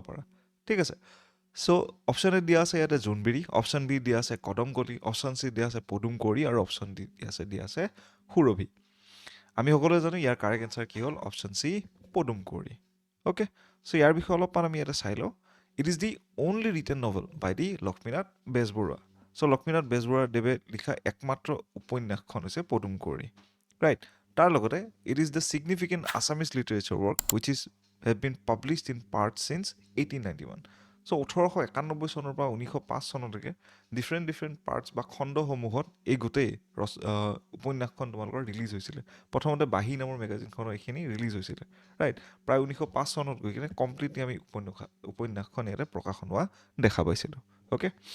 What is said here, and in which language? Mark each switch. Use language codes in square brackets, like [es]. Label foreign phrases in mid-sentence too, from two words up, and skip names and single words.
[as] পাৰা ঠিক আছে চ' অপশ্যন এ দিয়া আছে ইয়াতে জোনবিৰি অপশ্যন বি দিয়া আছে কদমকলি অপশ্যন চি দিয়া আছে পদুম কৰি আৰু অপশ্যন ডি দিয়া আছে সুৰভি আমি সকলোৱে জানো ইয়াৰ [en] correct answer [as] কি হ'ল অপশ্যন চি পদুম কৰি অ'কে চ' ইয়াৰ বিষয়ে অলপমান আমি ইয়াতে চাই লওঁ [en] it is the only written novel by the [as] লক্ষ্মীনাথ বেজবৰুৱা চ' লক্ষ্মীনাথ বেজবৰুৱা দেৱে লিখা একমাত্ৰ উপন্যাসখন হৈছে পদুম কৰি ৰাইট তাৰ লগতে [en] it is the significant Assamese literature work which is have been published in part since 1891 [as] চ' 1891 চনৰ পৰা 1905 চনলৈকে [en] different parts [as] বা খণ্ডসমূহত এই গোটেই উপন্যাসখন তোমালোকৰ ৰিলিজ হৈছিলে প্ৰথমতে বাঁহী নামৰ মেগাজিনখনৰ এইখিনি ৰিলিজ হৈছিলে ৰাইট প্ৰায় 1905 চনত গৈ কিনে কমপ্লিটলি আমি উপন্যাসখন ইয়াতে প্ৰকাশন হোৱা দেখা পাইছিলোঁ অ'কে